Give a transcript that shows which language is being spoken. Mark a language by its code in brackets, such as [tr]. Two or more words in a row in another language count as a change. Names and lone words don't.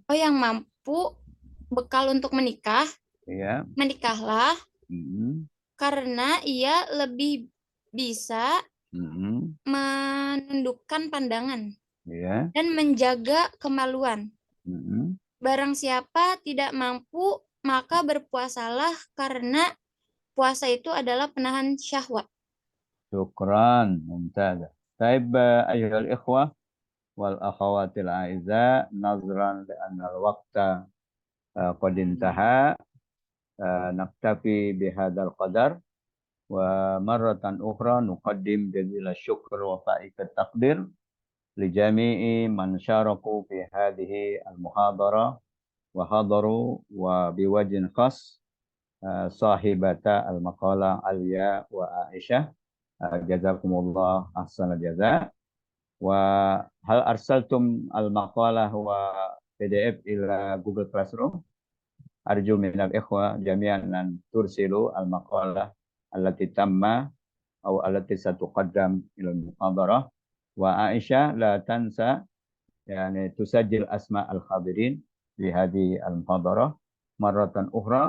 [id] bekal untuk menikah, menikahlah, karena ia lebih bisa menundukkan pandangan dan menjaga kemaluan. Barang siapa tidak mampu, maka berpuasalah karena puasa itu adalah penahan syahwat. [ar] شكرا ممتاز طيب أيها الإخوة والأخوات الأعزاء نظرا لأن الوقت قد انتهى نكتفي بهذا القدر ومرة أخرى نقدم جزيل الشكر وفائق التقدير لجميع من شاركوا في هذه المحاضرة وحضروا وبوجه خاص صاحبة المقالة Alia و Aisyah جزاكم الله أحسن الجزاء. وهل أرسلتم المقالة و PDF إلى Google Classroom? أرجو من الإخوة جميعا أن ترسلوا المقالة التي تمت أو التي ستقدم إلى المحاضرة. و Aisyah لا تنسى يعني تسجل أسماء الحاضرين لهذه المحاضرة مرة أخرى.